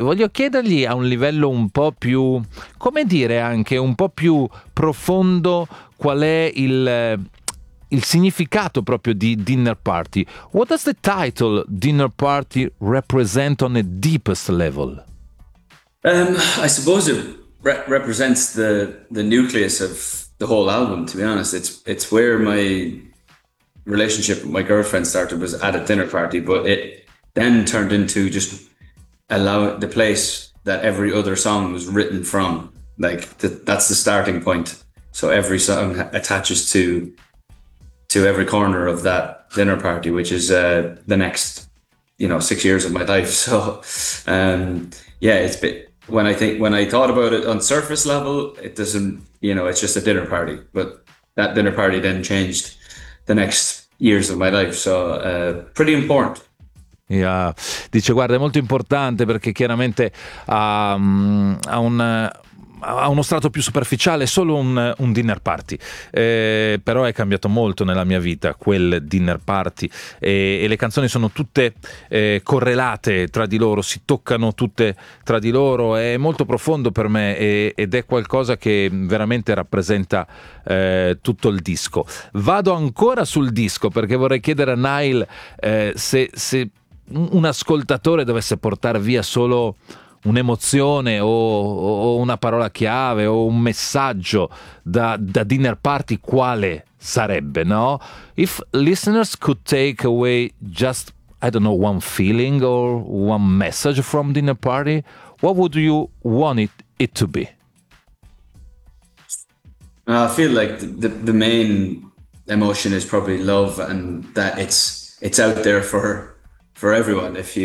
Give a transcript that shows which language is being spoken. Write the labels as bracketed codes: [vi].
[it] Voglio chiedergli a un livello un po' più, come dire, anche un po' più profondo, qual è il significato proprio di Dinner Party. [en] What does the title Dinner Party represent on the deepest level? I suppose it represents the nucleus of the whole album, to be honest. It's where my relationship with my girlfriend started, was at a dinner party, but it then turned into just the place that every other song was written from. Like, that's the starting point. So every song attaches to every corner of that dinner party, which is the next, 6 years of my life. So, when I thought about it on surface level, it doesn't, it's just a dinner party. But that dinner party then changed the next years of my life. So, pretty important. [it] Yeah, dice, guarda, è molto importante perché chiaramente ha uno strato più superficiale, solo un dinner party, però è cambiato molto nella mia vita quel dinner party, e le canzoni sono tutte correlate tra di loro, si toccano tutte tra di loro, è molto profondo per me ed è qualcosa che veramente rappresenta tutto il disco. Vado ancora sul disco perché vorrei chiedere a Niall se un ascoltatore dovesse portare via solo un'emozione o una parola chiave o un messaggio da Dinner Party, quale sarebbe, no? [en] If listeners could take away just, I don't know, one feeling or one message from Dinner Party, what would you want it to be? I feel like the main emotion is probably love, and that it's out there for everyone.